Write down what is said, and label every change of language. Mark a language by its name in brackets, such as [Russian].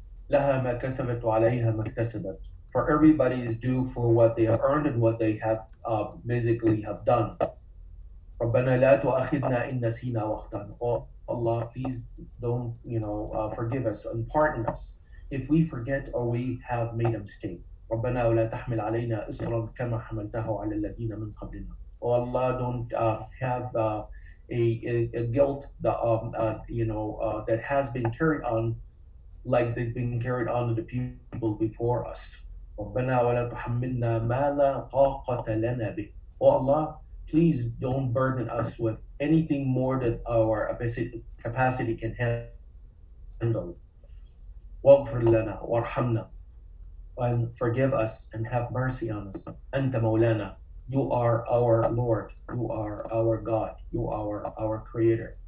[Arabic] Laha ma kasabat wa alayha ma iktasabat. [English] For everybody is due for what they have earned and what they have basically have done. [Arabic] ربنا لا تؤاخذنا إن نسينا وأخطأنا. [English] Oh Allah, please don't, forgive us and pardon us if we forget or we have made a mistake. [Arabic] ربنا ولا تحمل علينا إصرا كما حملته على الذين من قبلنا. [English] Oh Allah, don't have a guilt that has been carried on like they've been carried on to the people before us. [Arabic] ربنا ولا تحملنا ما لا طاقة لنا به. [English] Oh Allah, please don't burden us with anything more than our capacity can handle. [Arabic] واغفر لنا وارحمنا, [English] and forgive us and have mercy on us. [Arabic] أنت مولانا, [English] you are our Lord, you are our God, you are our Creator.